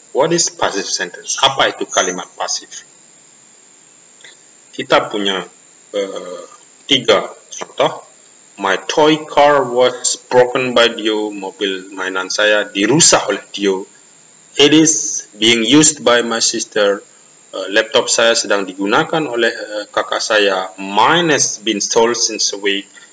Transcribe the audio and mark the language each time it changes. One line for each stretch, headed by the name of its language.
English: What is passive sentence?
Indonesian: Apa itu kalimat pasif? Kita punya 3 contoh.
English: My toy car was broken by Dio.
Indonesian: Mobil mainan saya dirusak oleh Dio.
English: It is being used by my sister.
Indonesian: Laptop saya sedang digunakan oleh kakak saya.
English: Mine has been sold since a week.